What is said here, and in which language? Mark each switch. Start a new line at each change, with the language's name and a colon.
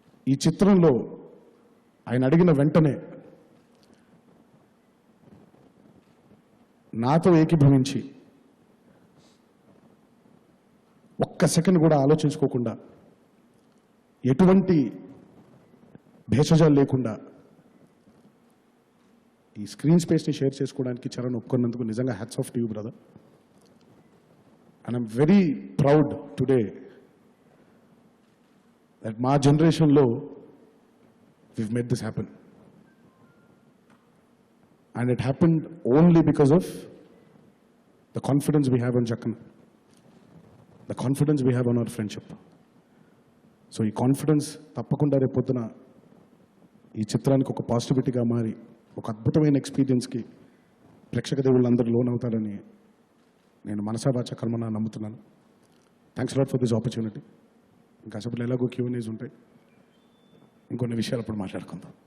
Telugu: ఈ చిత్రంలో ఆయన అడిగిన వెంటనే నాతో ఏకీభవించి ఒక్క సెకండ్ కూడా ఆలోచించుకోకుండా, ఎటువంటి భేషజాలు లేకుండా ఈ స్క్రీన్ స్పేస్ని షేర్ చేసుకోవడానికి చరణ్ ఒప్పుకున్నందుకు నిజంగా
English: Hats off to you brother. And I'm very proud today that
Telugu: మా జనరేషన్లో
English: we've made this happen. And it happened only because of the confidence we have on Jakkan, the confidence we have on our friendship.
Telugu: So ఈ confidence తప్పకుండా రేపొద్దున ఈ చిత్రానికి ఒక పాజిటివిటీగా మారి ఒక అద్భుతమైన ఎక్స్పీరియన్స్కి ప్రేక్షక దేవుళ్ళందరూ లోన్ అవుతారని నేను మనసా వాచ కర్మన నమ్ముతున్నాను.
English: Thanks lot for this opportunity.
Telugu: ఇంకా అసలు ఎలాగో Q&As ఉంటాయి, ఇంకొన్ని విషయాలు అప్పుడు మాట్లాడుకుందాం.